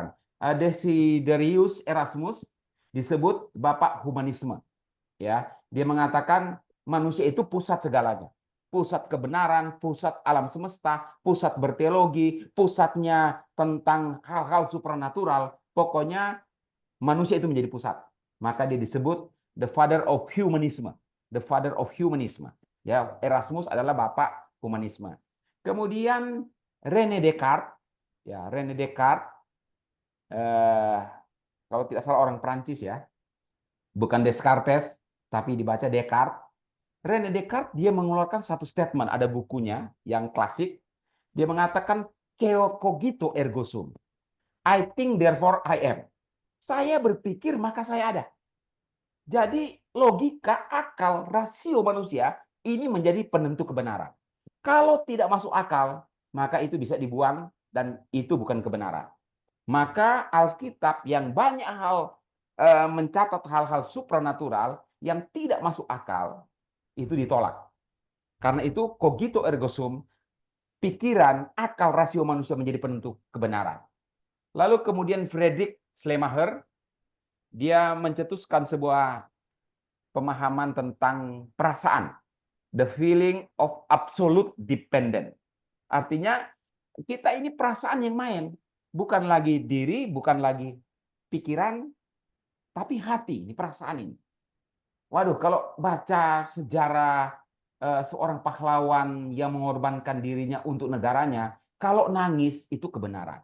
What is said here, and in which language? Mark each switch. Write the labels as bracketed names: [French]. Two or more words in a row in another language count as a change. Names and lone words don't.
[Indonesian] Desiderius Erasmus disebut bapak humanisme. Ya, dia mengatakan manusia itu pusat segalanya. Pusat kebenaran, pusat alam semesta, pusat berteologi, pusatnya tentang hal-hal supranatural. Pokoknya manusia itu menjadi pusat. Maka dia disebut [English] the father of humanism. The father of humanism. [Indonesian] Ya, Erasmus adalah bapak humanisme. Kemudian René Descartes, ya, René Descartes, kalau tidak salah orang Prancis ya, bukan Descartes, tapi dibaca Descartes. René Descartes dia mengeluarkan satu statement, ada bukunya yang klasik. Dia mengatakan [Latin] cogito ergo sum. [English] I think therefore I am. [Indonesian] Saya berpikir maka saya ada. Jadi logika, akal, rasio manusia ini menjadi penentu kebenaran. Kalau tidak masuk akal, maka itu bisa dibuang dan itu bukan kebenaran. Maka Alkitab yang banyak hal mencatat hal-hal supranatural yang tidak masuk akal itu ditolak. Karena itu [Latin] cogito ergo sum, [Indonesian] pikiran, akal, rasio manusia menjadi penentu kebenaran. Lalu kemudian Friedrich Schleiermacher, dia mencetuskan sebuah pemahaman tentang perasaan, [English] the feeling of absolute dependent. [Indonesian] Artinya kita ini perasaan yang main, bukan lagi diri, bukan lagi pikiran, tapi hati, ini perasaan ini. Waduh, kalau baca sejarah seorang pahlawan yang mengorbankan dirinya untuk negaranya, kalau nangis itu kebenaran.